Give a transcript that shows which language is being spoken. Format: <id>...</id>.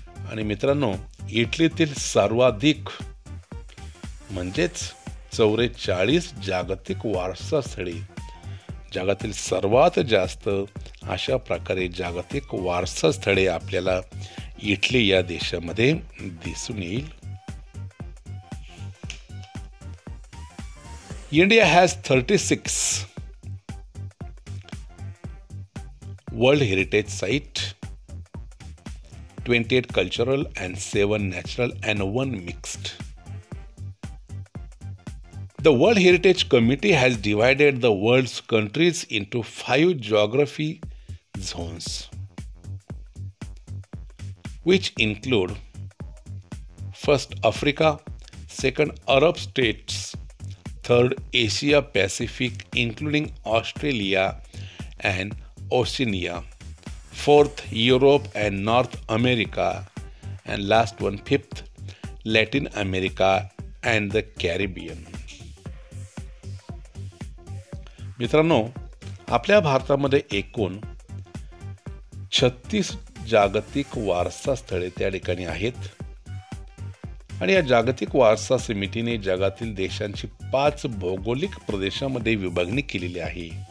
<mr>आणि मित्रांनो, इटलीतील सर्वाधिक म्हणजेच 44 जागतिक वारसा स्थळे, जगातील सर्वात जास्त अशा प्रकारे जागतिक वारसा स्थळे आपल्याला इटली या देशामध्ये दिसून येईल.</mr> <en>India has 36 World Heritage Sites, 28 cultural and 7 natural and 1 mixed. The World Heritage Committee has divided the world's countries into 5 geography zones, which include first Africa, second Arab states, third Asia Pacific including Australia and Oceania, fourth Europe and North America, and last one fifth Latin America and the Caribbean.</en> <mr>मित्रांनो, आपल्या भारतामध्ये एकूण 36 जागतिक वारसा स्थळे त्या ठिकाणी आहेत आणि या जागतिक वारसा समितीने जगातील देशांची 5 भौगोलिक प्रदेशामध्ये विभागणी केलेली आहे.</mr>